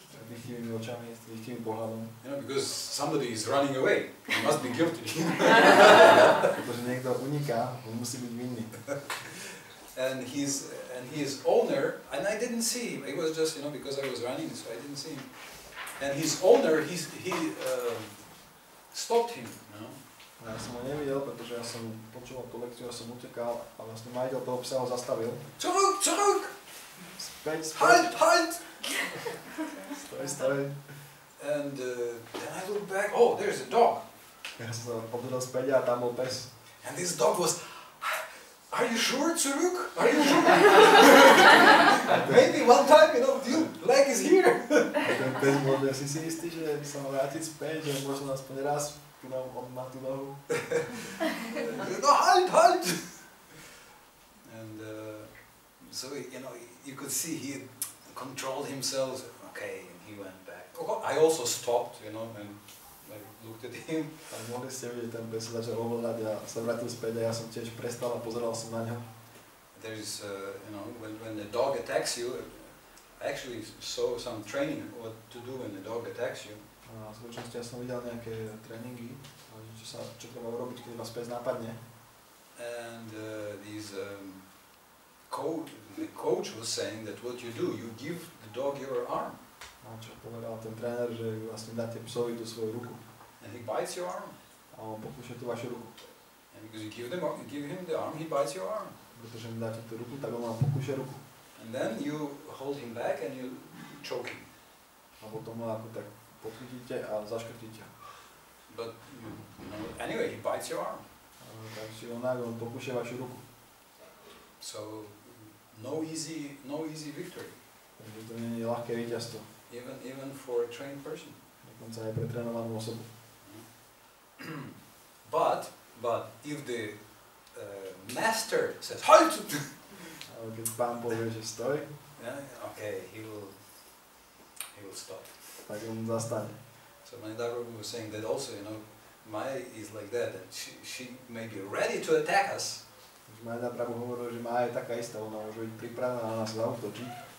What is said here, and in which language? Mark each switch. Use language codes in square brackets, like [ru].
[sk] dychtivými očami, s dychtivým pohľadom. [en] You know, because somebody is running away. He must be guilty. [sk] Pretože niekto uniká, on musí byť vinný. [en] And his owner, and I didn't see him. It was just, you know, because I was running, so I didn't see him. And his owner, he stopped him. You know? [sk] Ja som ho nevidel, pretože ja som počúval tú lekciu, ja som utekal a vlastne majiteľ toho psa ho zastavil. [de] Zurück, zurück! [sk] Späť, späť. [de] Halt, halt! [sk] Stoj. [en] And then I looked back. Oh, there's a dog. [sk] Ja som sa obdržal späť a tam bol pes. [en] And this dog was. Are you sure, zurück? Are you sure? Maybe one time, you know, your leg is here. [sk] A ten pes bol, že si istý, že sa mal vrátiť späť, že možno aspoň raz on má tú nohu. [de] No, halt, halt! [en] And so, you know, you could see he controlled himself. Okay, and he went back. I also stopped, you know, and I looked at him. [sk] A mohli ste vidieť, ten pes sa začal ovládať a sa vrátil späť a ja som tiež prestal a pozeral som na ňo. [en] There is, you know, when the dog attacks you, I actually saw some training what to do when the dog attacks you. [sk] A v skutočnosti ja som videl nejaké tréningy, čo treba urobiť, keď vás pes napadne. [en] And the coach was saying that what you do, you give the dog your arm. [sk] A čo povedal ten tréner, že vlastne dáte psovi tú svoju ruku. [en] And he bites your arm. [sk] A on pokúša tú vašu ruku. [en] And because you give him the arm, he bites your arm. [sk] Pretože mu dáte tú ruku, tak on vám pokúša ruku. [en] And then you hold him back and you choke him. [sk] A potom ho ako tak pochytíte a zaškrtíte. [en] But you know, anyway, he bites your arm. [sk] Takže on pokúša vašu ruku. [en] So no easy victory. [sk] Takže to nie je ľahké víťazstvo. [en] Even for a trained person. [sk] Dokonca aj pre trénovanú osobu. [en] But if the master says halt, [sk] Ale keď pán povie, že stoj, [en] yeah, okay, he will stop. [sk] tak on zastane. [en] So my Prabhu was saying that also, you know, Maya is like that, and she may be ready to attack us. [sk] Majda Prabhu hovoril, že Maya je taká istá, ona môže byť pripravená na nás zaútočiť.